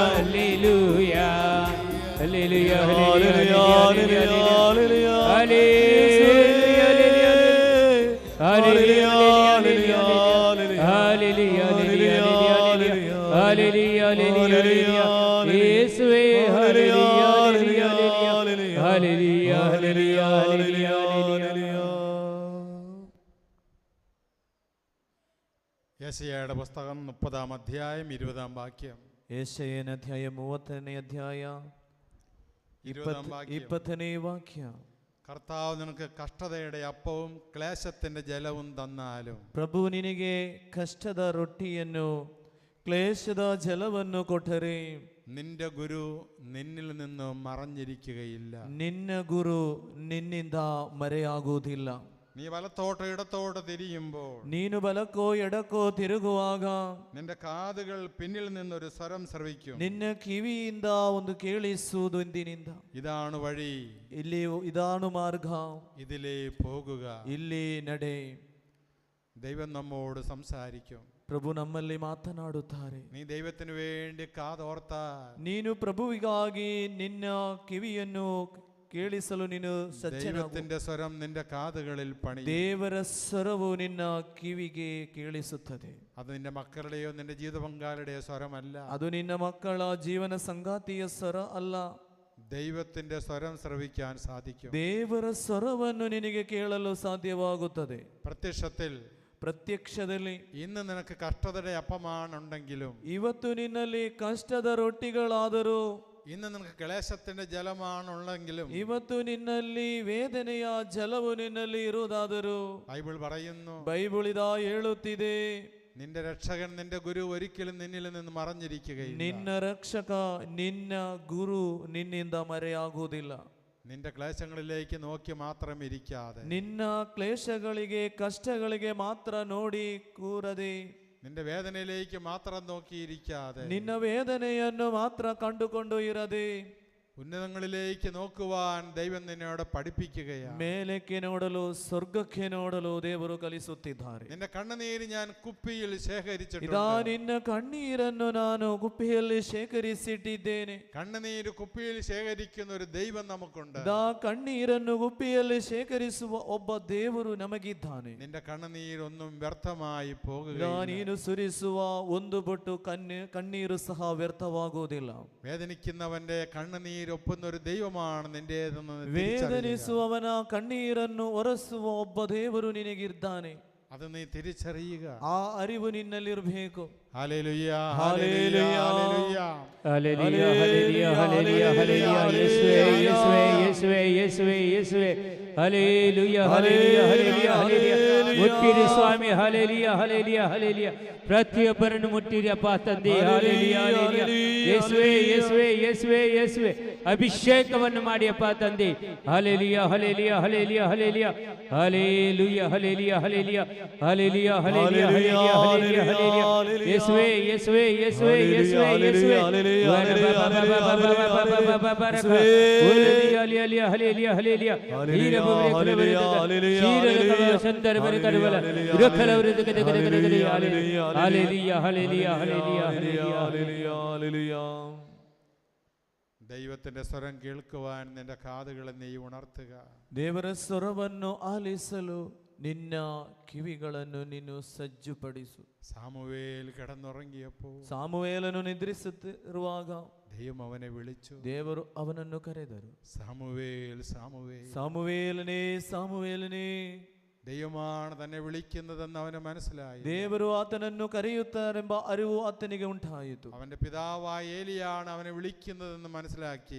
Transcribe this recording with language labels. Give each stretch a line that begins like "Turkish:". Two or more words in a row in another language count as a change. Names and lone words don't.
Kannada: ಹಲ್ಲೆಲೂಯಾ ಹಲ್ಲೆಲೂಯಾ ಯೇಸುವೇ ಹಲ್ಲೆಲೂಯಾ ಹಲ್ಲೆಲೂಯಾ ಹಲ್ಲೆಲೂಯಾ ಹಲ್ಲೆಲೂಯಾ.
Malayalam: യെശയ്യായുടെ പുസ്തകം 30-ാം അധ്യായം 20-ാം വാക്യം.
Kannada: യെശയ്യನ അധ്യായം 30-ನೇ ಅಧ್ಯಾಯ
Malayalam: 20-ാം വാക്യം.
Kannada: 20ನೇ ವಾಕ್ಯ.
Malayalam: കർത്താവ് നിനക്ക് കഷ്ടതയുടെ അപ്പവും ക്ലേശത്തിന്റെ ജലവും തന്നാലും
Kannada: ಪ್ರಭು ನಿನಗೆ ಕಷ್ಟದ ರೊಟ್ಟಿಯನ್ನು ಕ್ಲೇಶದ ಜಲವನ್ನು ಕೊಟ್ಟರೆ
Malayalam: നിന്റെ ഗുരു നിന്നിൽ നിന്ന് മറഞ്ഞിരിക്കുകയില്ല.
Kannada: ನಿನ್ನ ಗುರು ನಿನ್ನಿಂದ ಮರೆಯಾಗುವುದಿಲ್ಲ.
Malayalam: നീ വലത്തോട്ടോ ഇടത്തോട്ടോ തിരിയുമ്പോൾ
Kannada: ನೀನು ಬಲಕ್ಕೋ ಎಡಕ್ಕೋ ತಿರುಗುವಾಗ
Malayalam: നിന്റെ കാതുകൾ പിന്നിൽ നിന്നൊരു സ്വരം ശ്രവിക്കും.
Kannada: ನಿನ್ನ ಕಿವಿಯಿಂದ ಒಂದು ಕೇಳಿಸುವುದು ಇಂದಿನಿಂದ,
Malayalam: ഇതാണ് വഴി,
Kannada: ಇಲ್ಲಿ ಇದಾನು ಮಾರ್ಗ,
Malayalam: ഇതിലേ പോകുക.
Kannada: ಇಲ್ಲಿ ನಡೆ.
Malayalam: ദൈവം നമ്മോട് സംസാരിക്കും.
Kannada: ಪ್ರಭು ನಮ್ಮಲ್ಲಿ ಮಾತನಾಡುತ್ತಾರೆ.
Malayalam: നീ ദൈവത്തിന് വേണ്ടി കാതോർത്താൽ
Kannada: ನೀನು ಪ್ರಭುವಿಗಾಗಿ ನಿನ್ನ ಕಿವಿಯನ್ನು ಕೇಳಿಸಲು ನೀನು ಸಜ್ಜನಾಗು.
Malayalam: ദൈവത്തിന്റെ സ്വരം നിന്റെ കാതുകളിൽ പണി.
Kannada: ದೇವರ ಸ್ವರವು ನಿನ್ನ ಕಿವಿಗೆ ಕೇಳಿಸುತ್ತದೆ.
Malayalam: അത് നിന്റെ മക്കളുടെയോ നിന്റെ ജീവിത പങ്കാളിയുടെയോ സ്വരമല്ല.
Kannada: ಅದು ನಿನ್ನ ಮಕ್ಕಳ ಜೀವನ ಸಂಗಾತಿಯ ಸ್ವರ ಅಲ್ಲ.
Malayalam: ദൈവത്തിന്റെ സ്വരം ശ്രവിക്കാൻ സാധിക്കും.
Kannada: ದೇವರ ಸ್ವರವನ್ನು ನಿನಗೆ ಕೇಳಲು ಸಾಧ್ಯವಾಗುತ್ತದೆ.
Malayalam: പ്രത്യക്ഷത്തിൽ ഇന്ന് നിനക്ക് കഷ്ടതയുടെ അപ്പമാണുണ്ടെങ്കിലും,
Kannada: ಇವತ್ತು ನಿನ್ನಲ್ಲಿ ಕಷ್ಟದ ರೊಟ್ಟಿಗಳಾದರೂ,
Malayalam: ഇന്ന് നിനക്ക് ക്ലേശത്തിന്റെ ജലമാണുള്ളെങ്കിലും,
Kannada: ಇವತ್ತು ನಿನ್ನಲ್ಲಿ ವೇದನೆಯ ಜಲವು ನಿನ್ನಲ್ಲಿ ಇರುವುದಾದರೂ,
Malayalam: ബൈബിൾ പറയുന്നു,
Kannada: ಬೈಬಲ್ ಇದ ಹೇಳುತ್ತಿದೆ,
Malayalam: നിന്റെ രക്ഷകൻ നിന്റെ ഗുരു ഒരിക്കലും നിന്നിൽ നിന്ന് മറഞ്ഞിരിക്കുകയില്ല.
Kannada: ನಿನ್ನ ರಕ್ಷಕ ನಿನ್ನ ಗುರು ನಿನ್ನಿಂದ ಮರೆಯಾಗುವುದಿಲ್ಲ.
Malayalam: നിന്റെ ക്ലേശങ്ങളിലേക്ക് നോക്കി മാത്രം ഇരിക്കാതെ,
Kannada: ನಿನ್ನ ಕ್ಲೇಶಗಳಿಗೆ ಕಷ್ಟಗಳಿಗೆ ಮಾತ್ರ ನೋಡಿ ಕೂರದೆ,
Malayalam: നിന്റെ വേദനയിലേക്ക് മാത്രം നോക്കിയിരിക്കാതെ,
Kannada: ನಿನ್ನ ವೇದನೆಯನ್ನು ಮಾತ್ರ ಕಂಡುಕೊಂಡು ಇರದೆ,
Malayalam: ഉന്നതങ്ങളിലേക്ക് നോക്കുവാൻ ദൈവം നിന്നോട് പഠിപ്പിക്കുകയാണ്.
Kannada: ಮೇಲಕ್ಕೆ ನೋಡಲು, ಸ್ವರ್ಗಕ್ಕೆ ನೋಡಲು ದೇವರು ಕಲಿಸುತ್ತಿದ್ದಾರೆ.
Malayalam: നിന്റെ കണ്ണുനീര് ഞാൻ കുപ്പിയിൽ ശേഖരിച്ചിട്ടുണ്ട്.
Kannada: ಇದಾ ನಿನ್ನ ಕಣ್ಣೀರನ್ನು ನಾನು ಕುಪ್ಪಿಯಲ್ಲಿ ಶೇಖರಿಸಿಟ್ಟಿದ್ದೇನೆ.
Malayalam: കണ്ണുനീര് കുപ്പിയിൽ ശേഖരിക്കുന്ന ഒരു ദൈവം നമുക്കുണ്ട്.
Kannada: ಇದಾ ಕಣ್ಣೀರನ್ನು ಕುಪ್ಪಿಯಲ್ಲಿ ಶೇಖರಿಸುವ ಒಬ್ಬ ದೇವರು ನಮಗಿದ್ದಾನೆ.
Malayalam: നിന്റെ കണ്ണുനീരൊന്നും വ്യർത്ഥമായി പോകുകയില്ല.
Kannada: ನೀನು ಸುರಿಸುವ ಒಂದು ಬೊಟ್ಟು ಕಣ್ಣೀರು ಸಹ ವ್ಯರ್ಥವಾಗುವುದಿಲ್ಲ.
Malayalam: വേദനിക്കുന്നവന്റെ കണ്ണുനീര് ഒപ്പുന്ന ഒരു ദൈവമാണ് നിന്റേതെന്ന്
Kannada: ವೇದನಿಸುವವನ ಕಣ್ಣೀರನ್ನು ಒರೆಸುವ ಒಬ್ಬ ದೇವರು ನಿನಗಿದ್ದಾನೆ.
Malayalam: അത് നീ തിരിച്ചറിയുക.
Kannada: ಆ ಅರಿವು ನಿನ್ನಲ್ಲಿರಬೇಕು.
Malayalam: ഹല്ലേലൂയ ഹല്ലേലൂയ ഹല്ലേലൂയ ഹല്ലേലൂയ ഹല്ലേലൂയ ഹല്ലേലൂയ ഹല്ലേലൂയ യേശുവേ യേശുവേ യേശുവേ യേശുവേ യേശുവേ ഹല്ലേലൂയ ഹല്ലേലൂയ ഹല്ലേലൂയ ഹല്ലേലൂയ
Kannada: മുಟ್ಟಿರಿ ಸ್ವಾಮಿ
Malayalam: ഹല്ലേലൂയ ഹല്ലേലൂയ ഹല്ലേലൂയ
Kannada: ಪ್ರತಿಯೊಬ್ಬರನ್ನು ಮುಟ್ಟಿರಿ ಅಪ್ಪ ತಂದೆ.
Malayalam: ಹಲ್ಲೆಲೂಯಾ ಹಲ್ಲೆಲೂಯಾ യേശുവേ യേശുവേ യേശുവേ യേശുവേ
Kannada: ಅಭಿಷೇಕವನ್ನು ಮಾಡಿಯಪ್ಪ ತಂದೆ. ಹಲ್ಲೆಲೂಯ ಹಲ್ಲೆಲೂಯ ಹಲ್ಲೆಲೂಯ ಹಲ್ಲೆಲೂಯ ಹಲ್ಲೆಲೂಯ ಹಲ್ಲೆಲೂಯ ಹಲ್ಲೆಲೂಯ ಹಲ್ಲೆಲೂಯ ಹಲ್ಲೆಲೂಯ ಹಲ್ಲೆಲೂಯ ಹಲ್ಲೆಲೂಯ ಯೇಸುವೇ ಯೇಸುವೇ ಯೇಸುವೇ ಯೇಸುವೇ ಯೇಸುವೇ ಹಲ್ಲೆಲೂಯ ಹಲ್ಲೆಲೂಯ ಹಲ್ಲೆಲೂಯ ಹಲ್ಲೆಲೂಯ
Malayalam: ദൈവത്തിന്റെ സ്വരം കേൾക്കുവാൻ നിന്റെ കാതുകളെ നീ ഉണർത്തുക.
Kannada: ದೇವರ ಸ್ವರವನ್ನು ಆಲಿಸಲು ನಿನ್ನ ಕಿವಿಗಳನ್ನು ನೀನು ಸಜ್ಜುಪಡಿಸು.
Malayalam: സാമുവേൽ കിടന്നുറങ്ങിയപ്പോൾ
Kannada: ಸಾಮುವೇಲನು ನಿದ್ರಿಸುತ್ತಿರುವಾಗ
Malayalam: ദൈവം അവനെ വിളിച്ചു.
Kannada: ದೇವರು ಅವನನ್ನು ಕರೆದರು.
Malayalam: സാമുവേൽ സാമുവേൽ.
Kannada: ಸಾಮುವೇಲನೇ ಸಾಮುವೇಲನೇ.
Malayalam: ദൈവമാണ് തന്നെ വിളിക്കുന്നതെന്ന് അവന് മനസ്സിലായി.
Kannada: ದೇವರು ಆತನನ್ನು ಕರೆಯುತ್ತಾರೆಂಬ ಅರಿವು ಆತನಿಗೆ ಉಂಟಾಯಿತು.
Malayalam: അവന്റെ പിതാവായ ഏലിയാണ് അവനെ വിളിക്കുന്നതെന്ന് മനസ്സിലാക്കി.